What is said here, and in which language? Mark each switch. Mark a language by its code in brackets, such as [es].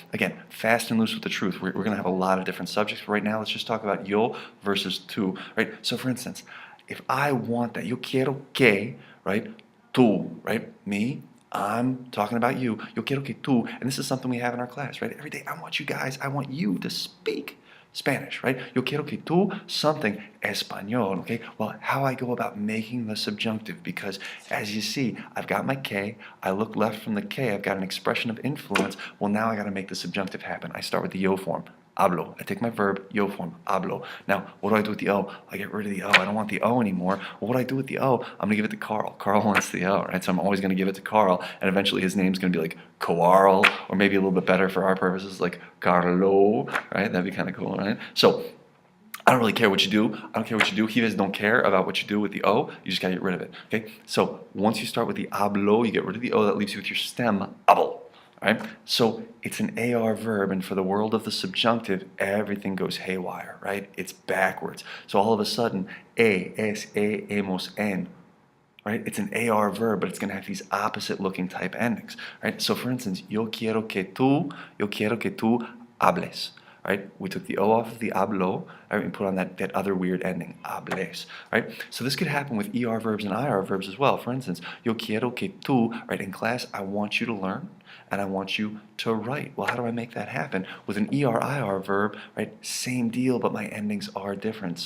[en] Again, fast and loose with the truth. We're going to have a lot of different subjects, but right now let's just talk about yo versus tu, right? So for instance, if I want that, [es] yo quiero que, [en] right? Tu, right? Me, I'm talking about you. [es] Yo quiero que tú, [en] and this is something we have in our class, right? Every day, I want you to speak Spanish, right? [es] Yo quiero que tú something español, okay? [en] Well, how I go about making the subjunctive, because as you see, I've got my K, I look left from the K, I've got an expression of influence. Well, now I got to make the subjunctive happen. I start with the yo form. Hablo. I take my verb, yo form, hablo. Now, what do I do with the O? I get rid of the O. I don't want the O anymore. Well, what do I do with the O? I'm going to give it to Carl. Carl wants the O, right? So I'm always going to give it to Carl, and eventually his name's going to be like Coarl, or maybe a little bit better for our purposes, like Carlo, right? That'd be kind of cool, right? So, I don't really care what you do. I don't care what you do. He don't care about what you do with the O. You just got to get rid of it, okay? So, once you start with the hablo, you get rid of the O. That leaves you with your stem, hablo. Right? So it's an AR verb, and for the world of the subjunctive, everything goes haywire, right? It's backwards. So all of a sudden, hemos, en, right? It's an AR verb, but it's going to have these opposite-looking type endings, right? [es] So for instance, yo quiero que tú hables. [en] Right? We took the O off of the hablo, right, and put on that other weird ending, hables, right? So this could happen with ER verbs and IR verbs as well. For instance, [es] yo quiero que tú, [en] right, in class, I want you to learn, and I want you to write. Well, how do I make that happen? With an ER-IR verb, right, same deal, but my endings are different.